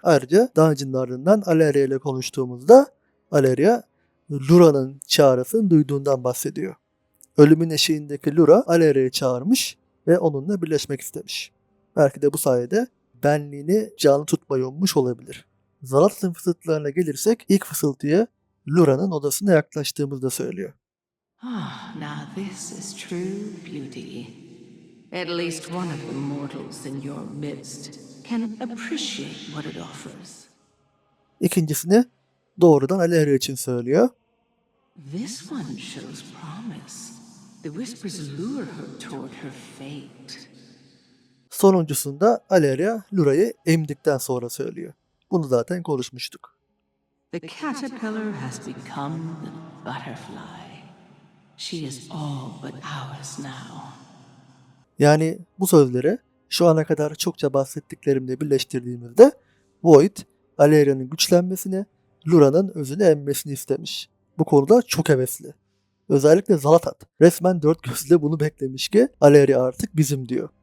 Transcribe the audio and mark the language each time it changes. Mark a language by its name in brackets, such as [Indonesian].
[Turkish] Ayrıca Dungeon'ın ardından Aleria ile konuştuğumuzda Aleria, Lura'nın çağrısını duyduğundan bahsediyor. Ölümün eşiğindeki Lura Aleria'yı çağırmış ve onunla birleşmek istemiş. Belki de bu sayede benliğini canlı tutmayı ummuş olabilir. Zalatat'ın fısıltılarına gelirsek ilk fısıltıya Lura'nın odasına yaklaştığımızda söylüyor. [English] Ah, now this is true beauty. At least one of the mortals in your midst can appreciate what it offers. [Turkish] İkincisini doğrudan Aleria için söylüyor. [English] This one shows promise. The whispers lure her toward her fate. [Turkish] Sonuncusunda Aleria Lura'yı emdikten sonra söylüyor. Bunu zaten konuşmuştuk. [English] The caterpillar has become the butterfly. She is all but ours now. [Turkish] Yani bu sözleri şu ana kadar çokça bahsettiklerimle birleştirdiğimizde Void, Aleria'nın güçlenmesini, Lura'nın özünü emmesini istemiş. Bu konuda çok hevesli. Özellikle Zalatat resmen dört gözle bunu beklemiş ki Aleria artık bizim diyor.